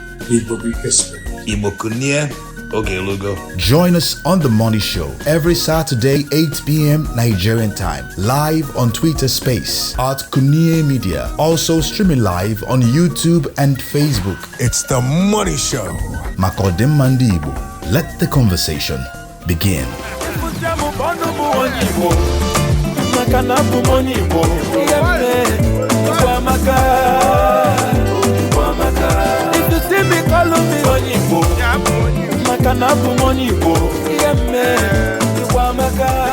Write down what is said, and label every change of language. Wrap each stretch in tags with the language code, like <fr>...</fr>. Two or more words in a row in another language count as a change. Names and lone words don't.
<ig>Igbo bụ ike siri. Igbo kunie, oge elugo.</ig> <en>Join us on The Money Show every Saturday, eight P M Nigerian time, live on Twitter Space at Kunie Media. Also streaming live on YouTube and Facebook. It's The Money Show.</en> <ig>Maka ọdịmma ndị Igbo,</ig> <en>let the conversation begin.</en> <ig>Maka na abụ m onye Igbo. Ihe m mee, Igbo amaka. Igbo amaka.</ig> <en>If you see me, call me</en> <ig>onye Igbo. Maka na abụ m onye Igbo. Ihe m mee, Igbo amaka.</ig>